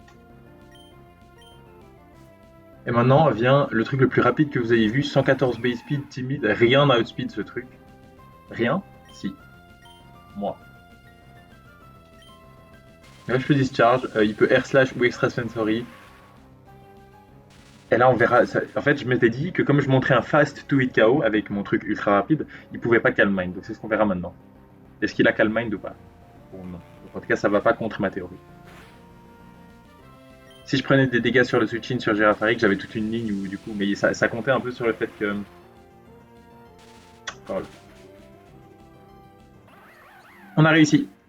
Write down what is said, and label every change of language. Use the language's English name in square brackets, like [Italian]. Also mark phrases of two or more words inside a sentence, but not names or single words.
[French] Et maintenant vient le truc le plus rapide que vous avez vu, 114 [English] base speed, [French] timide, rien n'a outspeed ce truc. Rien? Si. Moi. Là je peux discharge, il peut [English] air slash [French] ou extrasensory. Et là on verra, en fait je m'étais dit que comme je montrais un [English] fast to hit KO [French] avec mon truc ultra rapide, il pouvait pas [English] calm mind, [French] donc c'est ce qu'on verra maintenant. Est-ce qu'il a [English] calm mind [French] ou pas? Bon non. Donc, en tout cas ça va pas contre ma théorie. Si je prenais des dégâts sur le switch-in sur Girafarik, j'avais toute une ligne où du coup, mais ça comptait un peu sur le fait que. Oh, on a réussi.